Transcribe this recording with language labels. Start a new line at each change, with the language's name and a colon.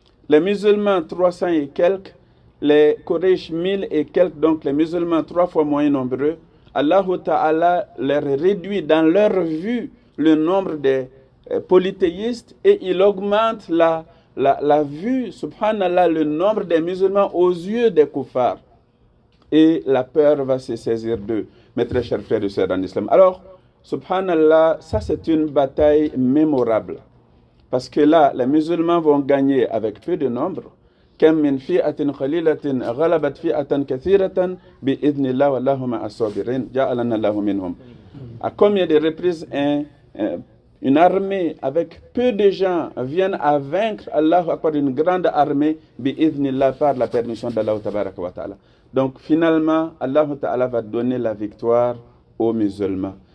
French: Les musulmans, 300 et quelques, les Quraysh, 1000 et quelques, donc les musulmans 3 fois moins nombreux, Allahu Ta'ala leur réduit dans leur vue le nombre des polythéistes et il augmente la vue, subhanallah, le nombre des musulmans aux yeux des kuffars. Et la peur va se saisir d'eux, mes très chers frères et sœurs en islam. Alors, subhanallah, ça c'est une bataille mémorable. Parce que là, les musulmans vont gagner avec peu de nombre.
Arabic: كم من فئة قليلة غلبت فئة كثيرة بإذن الله والله مع الصابرين جعلنا الله منهم.
French: À combien de reprises une armée avec peu de gens vient à vaincre Allah par une grande armée bi'idhnillah par la permission d'Allah
Arabic: tabaraka wa ta'ala.
French: Donc finalement, Allah ta'ala va donner la victoire aux musulmans.